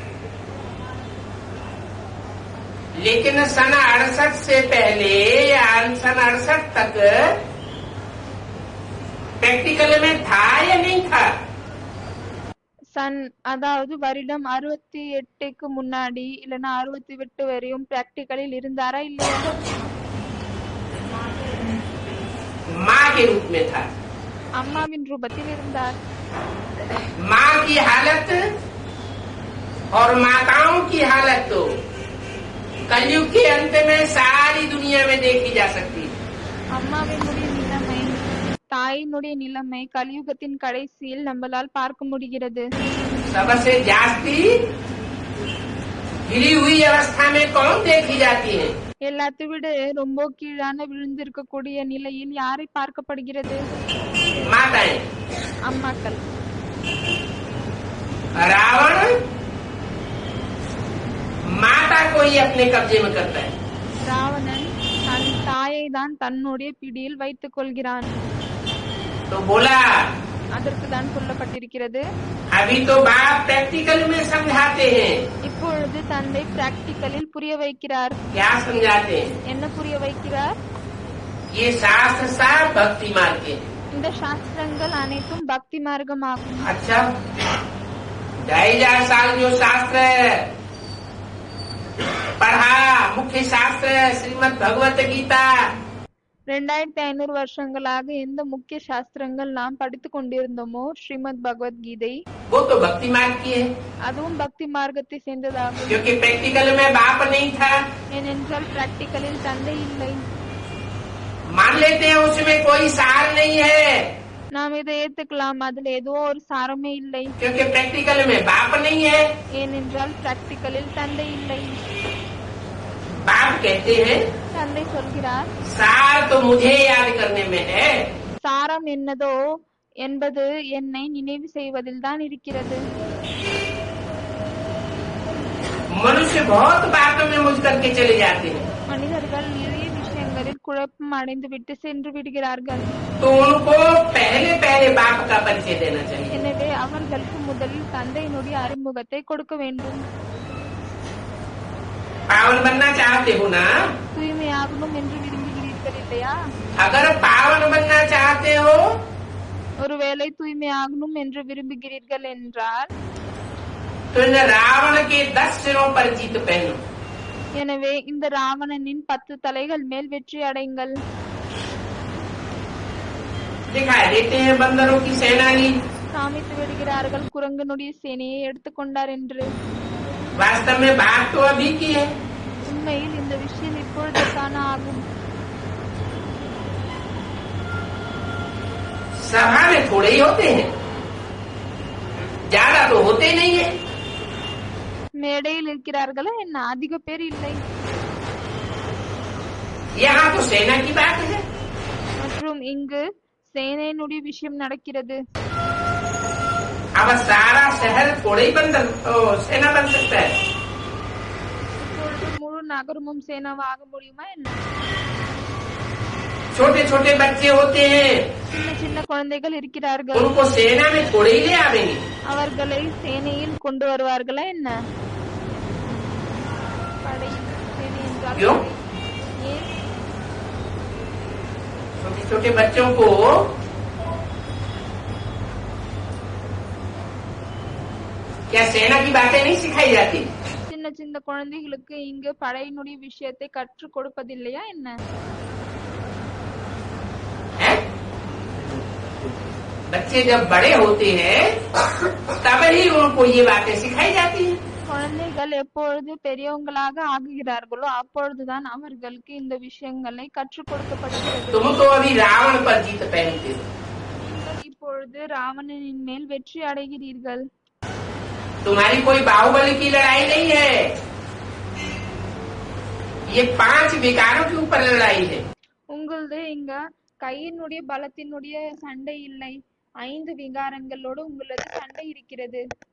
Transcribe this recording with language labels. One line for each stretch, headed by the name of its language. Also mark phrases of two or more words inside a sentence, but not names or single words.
Hindi: लेकिन सन 68 से पहले या सन 68 तक प्रैक्टिकल में था या नहीं था?
Tamil: அதாவது வருடம் 68க்கு முன்னாடி இல்லனா 68 வரையும் பிராக்டிகலில் இருந்தாரா இல்லையா?
Hindi: माँ के रूप में था.
Tamil: அம்மாவின் ரூபத்தில் இருந்தார்.
Hindi: माँ की हालत और माताओं की हालत तो कलयुग के अंत में सारी दुनिया में देखी जा सकती है.
Tamil: அம்மாவினுடைய நிலைமை, தாயினுடைய நிலைமை கலியுகத்தின் கடைசியில் நம்மளால் பார்க்க முடிகிறது.
Hindi: सबसे जास्ती गिरी हुई अवस्था में कौन देखी जाती है?
Tamil: எல்லாத்தை விட ரொம்ப கீழான விழுந்திருக்கக்கூடிய நிலையில் யாரை பார்க்கப்படுகிறது?
Hindi: माताएं.
Tamil: அம்மாக்கள்.
Hindi: रावण माता को ही अपने कब्जे में करता है.
Tamil: ராவணன் தன் தாயை தான் தன்னுடைய பிடியில் வைத்துக் கொள்கிறான்.
Hindi: तो बोला
Tamil: அதற்கு தான் சொல்லப்பட்டிருக்கிறது.
Hindi: अभी तो बाप प्रैक्टिकल में समझाते हैं.
Tamil: இப்பொழுது தந்தை பிராக்டிகலில் புரிய வைக்கிறார்.
Hindi: क्या समझाते हैं?
Tamil: என்ன புரிய வைக்கிறார்?
Hindi: ये शास्त्र सब भक्ति मार्ग के.
Tamil: இந்த சாஸ்திரங்கள் அனைத்தும் பக்தி மார்க்கமாகும்.
Hindi: अच्छा 2500 साल जो शास्त्र पढ़ा, मुख्य शास्त्र श्रीमद् भगवत गीता,
Tamil: 2500 வருஷங்களாக எந்த முக்கிய சாஸ்திரங்கள் நாம் படித்துக் கொண்டிருந்தோமோ ஸ்ரீமத் பகவத்கீதை,
Hindi: वो तो भक्ति मार्ग की है.
Tamil: அதுவும் பக்தி மார்க்கத்தை சேர்ந்ததாகும்.
Hindi: क्योंकि प्रैक्टिकल में बाप नहीं था.
Tamil: ஏனென்றால் பிராக்டிகலில் தந்தை இல்லை.
Hindi: मान लेते हैं उसमें कोई सार नहीं है,
Tamil: நாம் இதை ஏத்துக்கலாம், அதுல ஏதோ ஒரு சாரமே இல்லை.
Hindi: क्योंकि प्रैक्टिकल में बाप नहीं है.
Tamil: ஏனென்றால் பிராக்டிகலில் தந்தை இல்லை.
Hindi: बाप कहते हैं
Tamil: தந்தை சொல்கிறார்,
Hindi: सार तो मुझे याद करने में है.
Tamil: சாரம் என்னதோ என்பது என்னை நினைவு செய்வதில் தான் இருக்கிறது.
Hindi: मनुष्य बहुत बातों में मुझ करके चले जाते हैं.
Tamil: மனிதர்கள் நிறைய விஷயங்களில் குழப்பம் அடைந்து விட்டு சென்று விடுகிறார்கள்.
Hindi: तो उनको पहले बाप का परिचय देना चाहिए.
Tamil: எனவே அவர்களுக்கு முதலில் தந்தையினுடைய அறிமுகத்தை கொடுக்க வேண்டும்.
Hindi: पावन बनना चाहते हो ना?
Tamil: தூய்மையாகணும் என்று விரும்புகிறீர்கள் இல்லையா?
Hindi: अगर पावन बनना चाहते हो
Tamil: ஒருவேளை தூய்மையாகணும் என்று விரும்புகிறீர்கள் என்றால்
Hindi: तो इन रावण के 10 सिरों पर जीत पहनो.
Tamil: எனவே இந்த ராவணனின் 10 தலைகள் மேல் வெற்றி அடைங்கள்.
Hindi: दिखाई देते हैं बंदरों की सेनानी.
Tamil: காமித்து விடுகிறார்கள் குரங்கனுடைய சேனையை எடுத்துக்கொண்டார் என்று.
Hindi: वास्तव में बात तो अभी की है.
Tamil: உண்மையில் இந்த விஷயம் இப்பொழுதுக்கான ஆகும்.
Hindi: सभा में थोड़े ही होते हैं, ज्यादा तो होते नहीं है.
Tamil: மேடையில் இருக்கிறார்களா என்ன? அதிக பேர் இல்லை.
Hindi: यहाँ तो सेना की बात है.
Tamil: மற்றும் இங்கு சேனையினுடைய விஷயம் நடக்கிறது.
Hindi: अब सारा शहर थोड़े ही बंदर सेना बन सकता है.
Tamil: இப்பொழுது முழு நகரமும் சேனாவாக முடியுமா என்ன?
Hindi: छोटे छोटे बच्चे होते हैं,
Tamil: சின்ன சின்ன குழந்தைகள் இருக்கிறார்கள்.
Hindi: उनको सेना में थोड़े ही ले आवेंगे.
Tamil: அவர்களை சேனையில் கொண்டு வருவார்களா என்ன? படையில் சேனை என்றால்
Hindi: क्यों?
Tamil: ஏன்?
Hindi: छोटे छोटे बच्चों को क्या सेना की बातें नहीं सिखाई जाती?
Tamil: சின்ன சின்ன குழந்தைகளுக்கு இங்கு படையினுடைய விஷயத்தை கற்றுக் கொடுப்பதில்லையா என்ன?
Hindi: है? बच्चे जब बड़े होते हैं तब ही उनको ये बातें सिखाई जाती है.
Tamil: குழந்தைகள் எப்பொழுது பெரியவங்களாக ஆகுகிறார்களோ அப்பொழுதுதான் அவர்களுக்கு இந்த விஷயங்களை கற்றுக் கொடுக்கப்படுகிறது.
Hindi: तुम तो अभी रावण पर जीत पहनते हो.
Tamil: நீங்கள் இப்பொழுது ராவணனின் மேல் வெற்றி அடைகிறீர்கள்.
Hindi: तुम्हारी कोई बाहुबली की लड़ाई नहीं है, ये 5 विकारों के ऊपर लड़ाई है.
Tamil: உங்களது இங்க கையினுடைய பலத்தினுடைய சண்டை இல்லை, 5 விகாரங்களோடு உங்களது சண்டை இருக்கிறது.